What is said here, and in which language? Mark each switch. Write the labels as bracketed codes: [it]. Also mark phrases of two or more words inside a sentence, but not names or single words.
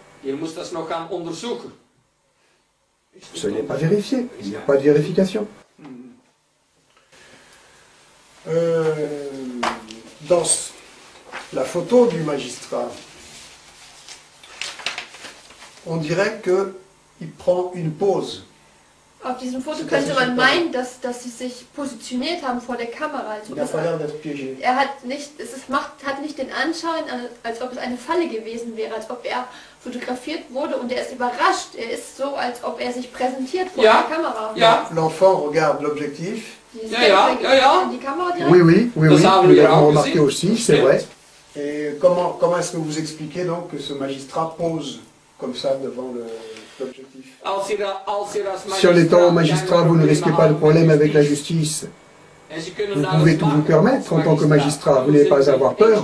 [fr] Ce n'est pas vérifié. Il n'y a pas de vérification. Dans la photo du magistrat, on dirait qu'il prend une pause. [de] Auf diesem Foto könnte man meinen, dass sie sich positioniert haben vor der Kamera. Also er hat nicht, hat nicht den Anschein, als ob es eine Falle gewesen wäre, als ob er fotografiert wurde und er ist überrascht. Er ist so, als ob er sich präsentiert vor der Kamera. Ja. [fr] L'enfant regarde l'objectif. [de] Die Kamera direkt. [fr] Oui, nous l'avons remarqué aussi, c'est vrai. Et comment est-ce que vous expliquez donc que ce magistrat pose comme ça devant l'objectif? Si en étant magistrat, vous ne risquez pas de problème avec la justice, Vous pouvez tout vous permettre en tant que magistrat, vous n'avez pas à avoir peur.